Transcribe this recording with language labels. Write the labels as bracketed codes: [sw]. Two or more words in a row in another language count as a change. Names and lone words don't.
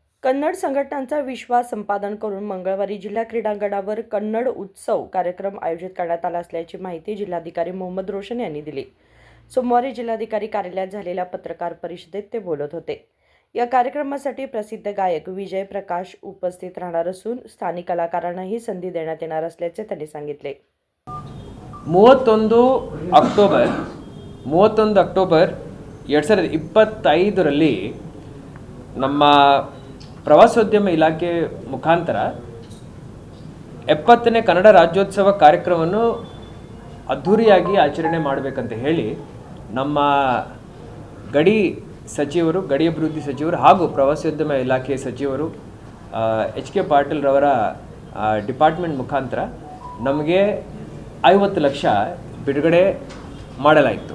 [mr] कन्नड संघटनांचा विश्वास संपादन करून मंगळवारी जिल्हा क्रीडांगणावर कन्नड उत्सव कार्यक्रम आयोजित करण्यात आला असल्याची माहिती जिल्हाधिकारी मोहम्मद रोशन यांनी दिली. सोमवारी जिल्हाधिकारी कार्यालयात झालेल्या पत्रकार परिषदेत ते बोलत होते. या कार्यक्रमासाठी प्रसिद्ध गायक विजय प्रकाश उपस्थित राहणार असून स्थानिक कलाकारांनाही संधी देण्यात येणार असल्याचे त्यांनी सांगितले. [kn] 31 ಅಕ್ಟೋಬರ್ 2025ರಲ್ಲಿ ನಮ್ಮ ಪ್ರವಾಸೋದ್ಯಮ ಇಲಾಖೆ ಮುಖಾಂತರ 70ನೇ ಕನ್ನಡ ರಾಜ್ಯೋತ್ಸವ ಕಾರ್ಯಕ್ರಮವನ್ನು ಅದ್ಧೂರಿಯಾಗಿ ಆಚರಣೆ ಮಾಡಬೇಕಂತ ಹೇಳಿ ನಮ್ಮ ಗಡಿ ಅಭಿವೃದ್ಧಿ ಸಚಿವರು ಹಾಗೂ ಪ್ರವಾಸೋದ್ಯಮ ಇಲಾಖೆ ಸಚಿವರು ಎಚ್ ಕೆ ಪಾಟೀಲ್ ರವರ ಡಿಪಾರ್ಟ್ಮೆಂಟ್ ಮುಖಾಂತರ ನಮಗೆ 50 ಲಕ್ಷ ಬಿಡುಗಡೆ ಮಾಡಲಾಯಿತು.